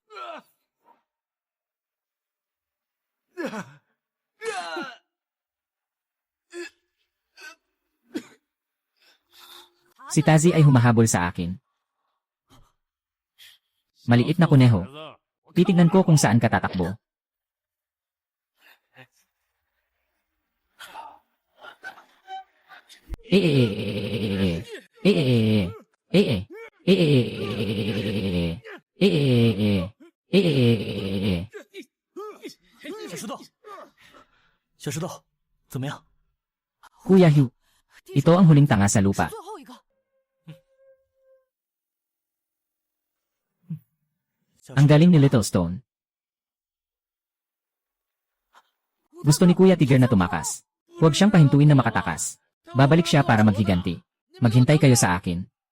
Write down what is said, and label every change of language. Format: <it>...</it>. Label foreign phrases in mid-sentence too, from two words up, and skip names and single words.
<tl>Si Tazi ay humahabol sa akin. Maliit na kuneho. Titignan ko kung saan ka tatakbo. Eh.</tl> <zh>小石头，小石头，怎么样？</zh> <tl>Kuya Hugh, ito ang huling tanga sa lupa.</tl> <zh>最后一个，</zh> <tl>Ang galing ni Little Stone. Gusto ni Kuya Tiger na tumakas. Huwag siyang pahintuin na makatakas. Babalik siya para maghiganti. Maghintay kayo sa akin.</tl>